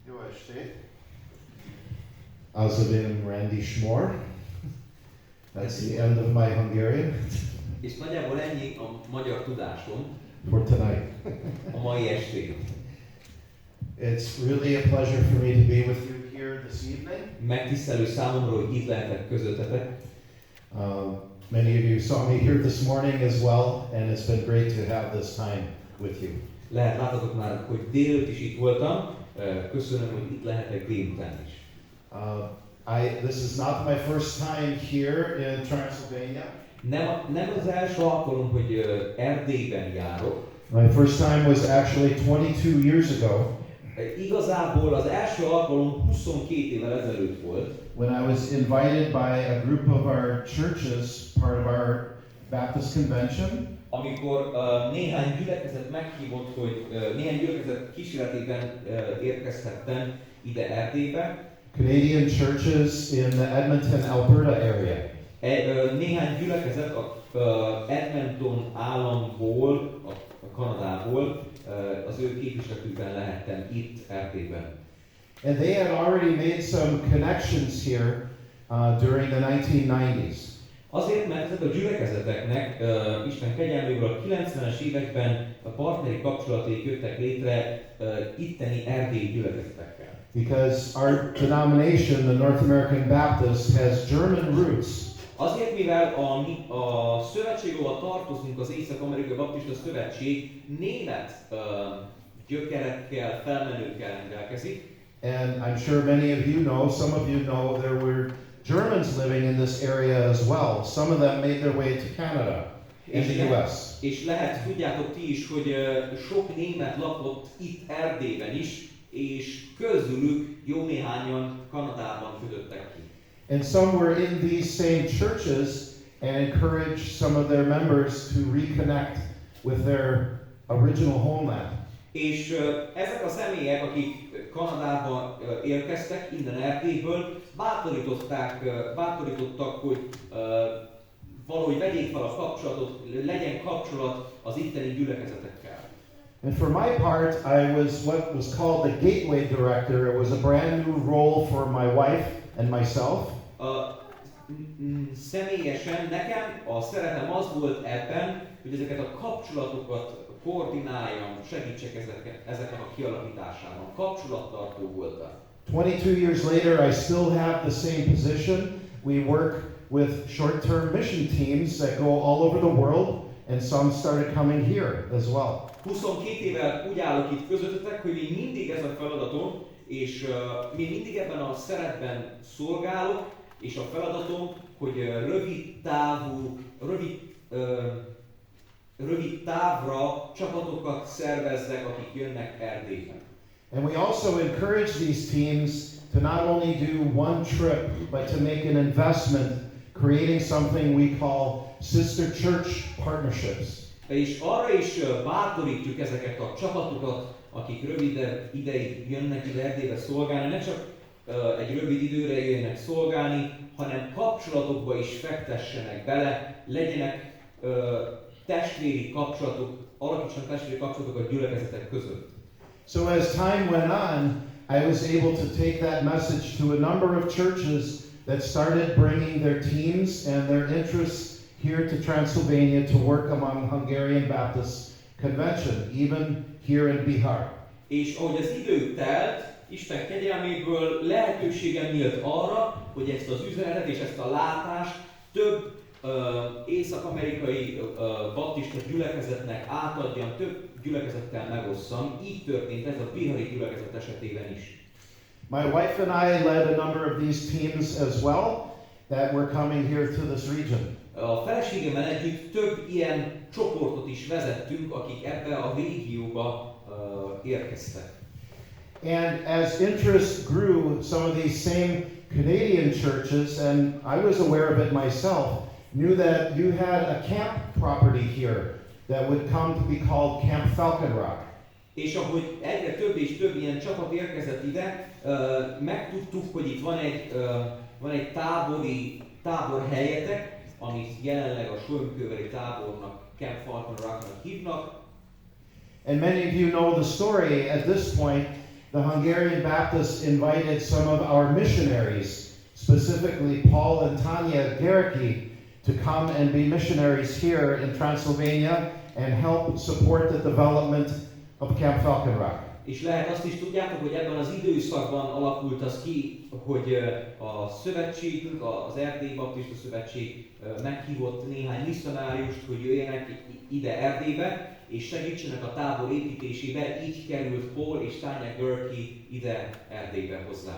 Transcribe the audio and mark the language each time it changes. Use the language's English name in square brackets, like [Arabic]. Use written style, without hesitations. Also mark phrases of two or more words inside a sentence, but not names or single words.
[Hungarian] estét! Außerdem Randy Schmor. [English] That's the end of my Hungarian. [Hungarian] És nagyjából ennyi a magyar tudásom [English] for tonight. [Hungarian] a mai estén. [English] It's really a pleasure for me to be with you here this evening. [Hungarian] Megtisztelő számomra, hogy itt lehetek közöttetek. [English] Many of you saw me here this morning as well, and it's been great to have this time with you. [Hungarian] Lehet látatok már, hogy délőtt is itt voltam. Köszönöm, hogy itt lehetek délután is. [English] This is not my first time here in Transylvania. [Hungarian] Nem az első alkalom, hogy Erdélyben járok. [English] My first time was actually 22 years ago. [Hungarian] Igazából az első alkalom 22 évvel ezelőtt volt. [English] When I was invited by a group of our churches, part of our Baptist convention. [Hungarian] Amikor néhány gyülekezet meghívott, hogy néhány gyülekezet kísérletében érkezhettem ide Erdélybe. [English] Canadian churches in the Edmonton, Alberta area. [Hungarian] Néhány gyülekezet a Edmonton államból, a Kanadából, az ő képviseletükben lehettem itt Erdélyben. [English] And they had already made some connections here during the 1990s. [Hungarian] Azért, mert ezek a gyülekezeteknek Isten kegyelméből a 90-es években a partneri kapcsolatai jöttek létre itteni erdélyi gyülekezetekkel. [English] Because our denomination, the North American Baptist, has German roots. [Hungarian] Azért, mivel a szövetség, ahol tartozunk, az Észak-Amerikai Baptista Szövetség német gyökerekkel, felmenőkkel rendelkezik. [English] And I'm sure many of you know, some of you know, there were Germans living in this area as well. Some of them made their way to Canada and the US. [Hungarian] És lehet, tudjátok ti is, hogy sok német lakott itt Erdélyben is, és közülük jó néhányan Kanadában kötöttek ki. [English] And some were in these same churches and encouraged some of their members to reconnect with their original homeland. [Hungarian] És ezek a személyek, akik Kanadába érkeztek, innen Erdélyből, bátorítottak, hogy valahogy vegyék fel a kapcsolatot, legyen kapcsolat az itteni gyülekezetekkel. [English] And for my part, I was what was called the gateway director. It was a brand new role for my wife and myself. [Hungarian] Személyesen nekem a szeretem az volt ebben, hogy ezeket a kapcsolatokat koordináljam, segítsek ezeknek a kialakításában. Kapcsolattartó voltam. [English] 22 years later, I still have the same position. We work with short-term mission teams that go all over the world, and some started coming here as well. [Hungarian] 22 évvel úgy állok itt közöttetek, hogy még mindig ez a feladatom, és még mindig ebben a szerepben szolgálok, és a feladatom, hogy rövid távra csapatokat szervezzek, akik jönnek Erdélyben. [English] And we also encourage these teams to not only do one trip, but to make an investment, creating something we call sister church partnerships. [Hungarian] És arra is bátorítjuk ezeket a csapatokat, akik rövidebb ideig jönnek ide Erdélybe szolgálni, ne csak egy rövid időre jöjjenek szolgálni, hanem kapcsolatokba is fektessenek bele, legyenek testvéri kapcsolatok, alakítsanak testvéri kapcsolatokat a gyülekezetek között. [English] So as time went on, I was able to take that message to a number of churches that started bringing their teams and their interests here to Transylvania to work among Hungarian Baptist Convention, even here in Bihar. [Hungarian] És ahogy az idő telt, Isten kegyelméből lehetőségem nyílt arra, hogy ezt az üzenetet és ezt a látást több észak-amerikai baptista gyülekezetnek átadjam, több gyülekezettel megosszam. Így történt ez a bihari gyülekezet esetében is. [English] My wife and I led a number of these teams as well that were coming here to this region. [Hungarian] A feleségemmel együtt több ilyen csoportot is vezettünk, akik ebbe a régióba érkeztek. [English] And as interest grew, some of these same Canadian churches, and I was aware of it myself, knew that you had a camp property here that would come to be called Camp Falcon Rock. [Hungarian] És ahogy egyre több és több ilyen csapat érkezett ide, megtudtuk, hogy itt van egy táborhelyetek, amit jelenleg a Sólymkőveri tábornak, Camp Falcon Rocknak hívnak. [English] And many of you know the story at this point. the Hungarian Baptists invited some of our missionaries, specifically Paul and Tanya Gericki, to come and be missionaries here in Transylvania and help support the development of Camp Falkenrock. [Hungarian] És lehet azt is tudjátok, hogy ebben az időszakban alakult az ki, hogy a szövetségünk, az Erdélyi Baptista Szövetség meghívott néhány misszionáriust, hogy jöjjenek ide Erdélybe, és segítsenek a tábor építésébe, így került Paul és Tanya Gericki ide Erdélybe hozzánk.